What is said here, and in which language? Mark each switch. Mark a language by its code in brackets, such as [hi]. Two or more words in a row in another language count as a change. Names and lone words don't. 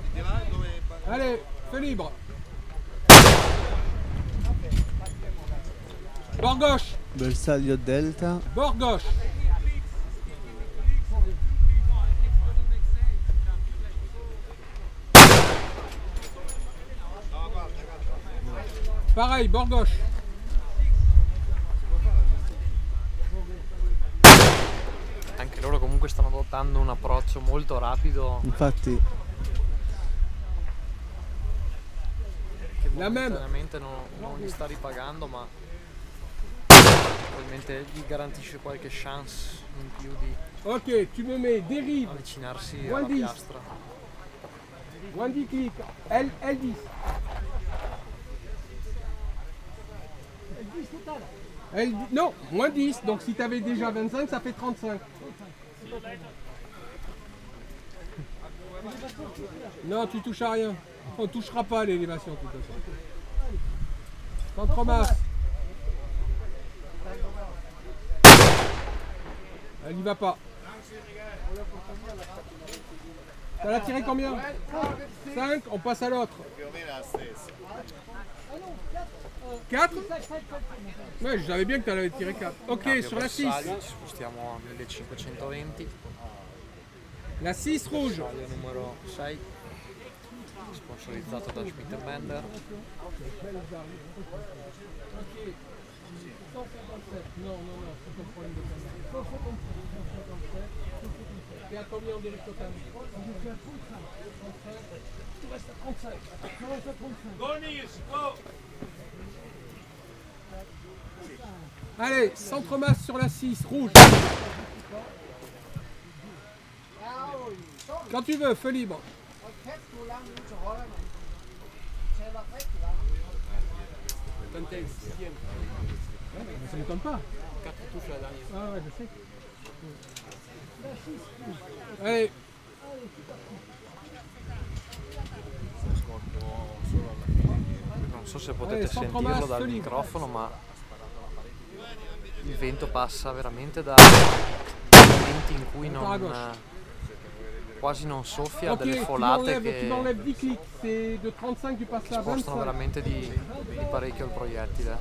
[fr] Allez, feu libre. Bord gauche. [it] Bersaglio delta. [fr] Bord gauche. Pareil, bord gauche. [it] Anche loro comunque stanno adottando un approccio molto rapido. Infatti. Che momentaneamente non gli sta ripagando, ma probabilmente gli garantisce qualche chance in più di [fr] Ok, tu me mets dérive. [it] avvicinarsi alla piastra. [fr] Moins 10 clic. L10. Non, moins 10, donc si tu avais déjà 25, ça fait 35. Non, tu touches à rien. On ne touchera pas à l'élévation de toute façon. Centre masse. Elle n'y va pas. T'as la tiré combien? 5, on passe à l'autre. 4? Ouais, je savais bien que tu avais tiré 4. Ok, sur la 6. [it] Ci spostiamo a 1520. [fr] La 6 rouge. [it] Bersaglio numero 6. Sponsorizzato da Schmidt & Bender. [fr] Non, c'est ton problème de caméra. 157. Et à combien on dérive total? Tu restes à 35. Tu restes à 35. Allez, centre masse sur la 6, rouge. Quand tu veux, feu libre. Ça ne m'étonne pas. 4 touches la dernière. Ah ouais, je sais. Allez. [it] Non so se potete sentirlo dal microfono, ma il vento passa veramente da momenti in cui quasi non soffia, delle folate che spostano veramente di parecchio il proiettile.